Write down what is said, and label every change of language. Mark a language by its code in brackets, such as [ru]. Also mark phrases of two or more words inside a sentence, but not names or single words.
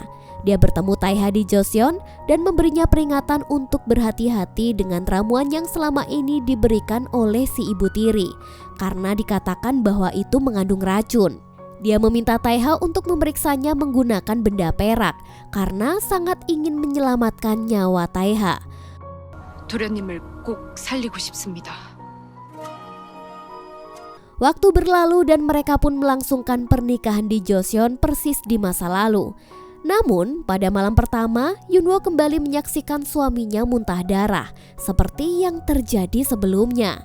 [id] Dia bertemu Taeha di Joseon dan memberinya peringatan untuk berhati-hati dengan ramuan yang selama ini diberikan oleh si ibu tiri karena dikatakan bahwa itu mengandung racun. Dia meminta Taeha untuk memeriksanya menggunakan benda perak karena sangat ingin menyelamatkan nyawa Taeha. [ko] 도련님을 꼭 살리고 싶습니다. [id] Waktu berlalu dan mereka pun melangsungkan pernikahan di Joseon persis di masa lalu. Namun pada malam pertama, Yunwo kembali menyaksikan suaminya muntah darah seperti yang terjadi sebelumnya.